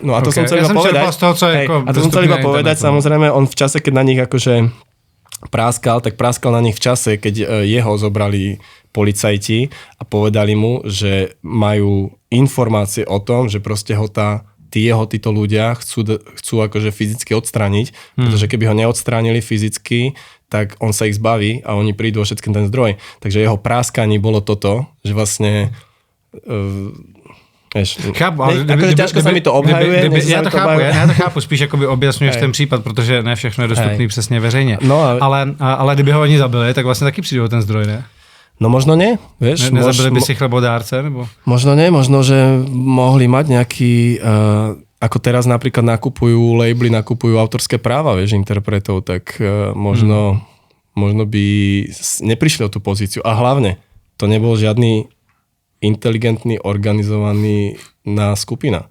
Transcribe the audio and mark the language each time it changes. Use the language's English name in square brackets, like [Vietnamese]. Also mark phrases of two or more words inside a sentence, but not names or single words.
[Slovak] No a to som chcel iba povedať. Samozrejme, on v čase, keď na nich akože práskal na nich v čase, keď jeho zobrali policajti a povedali mu, že majú informácie o tom, že proste ho títo ľudia chcú akože fyzicky odstrániť, pretože keby ho neodstránili fyzicky, tak on sa ich zbaví a oni prídu o všetkým ten zdroj. Takže jeho práskaní bolo toto, že vlastne [Czech] chápu, ale [Slovak] ťažko sa mi to obhajuje. [Czech] Já to chápu, spíš jakoby objasňuješ ten případ, protože ne všechno je dostupný přesně veřejně. No, ale kdyby ho oni zabili, tak vlastně taky přijde o ten zdroj, ne? [Slovak] No možno nie, vieš. [Czech] Nezabili by si chlebodárce, nebo? [Slovak] Možno nie, možno, že mohli mať nejaký, ako teraz napríklad nakupujú autorské práva, vieš, interpretov, tak možno by neprišli o tú pozíciu. A hlavne, to nebol žiadny inteligentný, organizovaný skupina.